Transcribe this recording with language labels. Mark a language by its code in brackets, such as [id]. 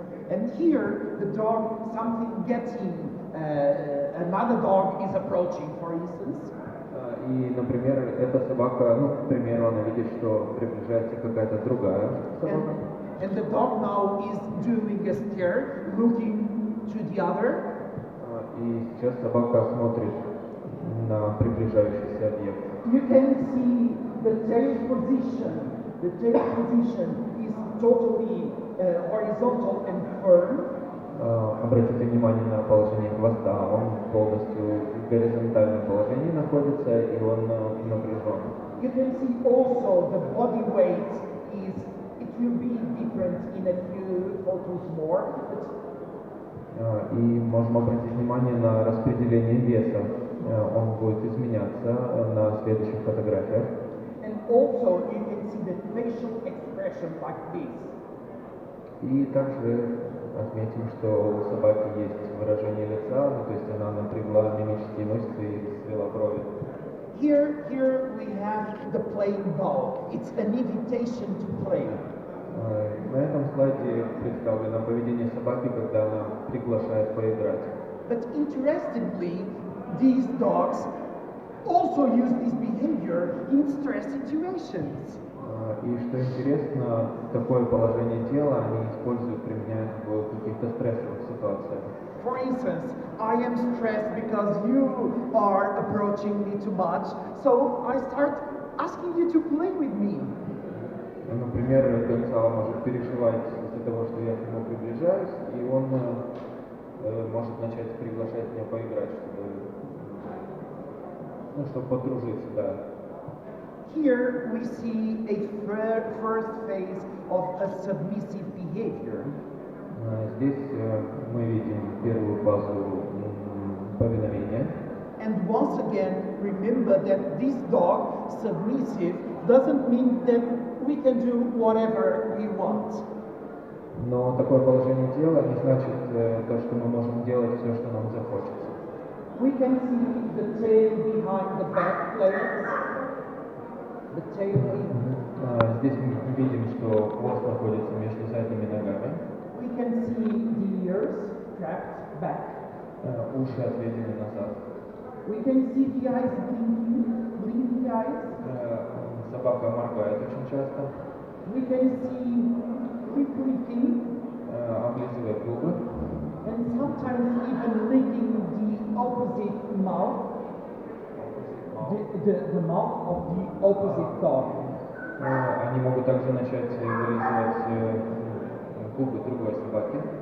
[en] And here the dog, something gets in, another dog is approaching, for instance. [ru] И, например, эта собака, ну, к примеру, она видит, что приближается какая-то другая собака. [en] And the dog now is doing a stare, looking to the other. [ru] И сейчас собака смотрит на приближающийся объект. [en] You can see the tail position. The tail position is totally horizontal and firm. [ru] Обратите внимание на положение хвоста. Он полностью в горизонтальном положении находится, и он напряжен. [en] You can see also the body weight is, it will be different in a few photos more. [ru] И можем обратить внимание на распределение веса. Он будет изменяться на следующих фотографиях. [en] And also you can see the facial expression like this. [ru] И также отметим, что у собаки есть выражение лица, ну, то есть она напрягла мимические мышцы и свела брови. [en] Here we have the playing dog. It's an invitation to play. [ru] На этом слайде представлено поведение собаки, когда она приглашает поиграть. [en] But interestingly, these dogs also use this behavior in stress situations. [ru] И что интересно, такое положение тела они используют, применяют в каких-то стрессовых ситуациях. [en] For instance, I am stressed because you are approaching me too much, so I start asking you to play with me. [ru] Например, Гонцало может переживать из-за того, что я к нему приближаюсь, и он может начать приглашать меня поиграть, чтобы подружиться, да. [en] Here we see a first phase of a submissive behavior. [ru] Здесь мы видим первую фазу повиновения. [en] And once again, remember that this dog, submissive, doesn't mean that we can do whatever we want. [ru] Но такое положение тела не значит то, что мы можем делать все, что нам захочется. [en] We can see the tail behind the back legs. The tail [ru] Здесь мы видим, что хвост находится между задними ногами. [en] We can see the ears trapped back. [ru] Уши отведены назад. [en] We can see the eyes blinking eyes. [ru] Собака моргает очень часто. [en] We can see licking. [ru] Облизывает губы. [en] And sometimes even licking the opposite mouth. The mouth of the opposite dog. [ru] Они могут также начать вылизывать губы другой собаки.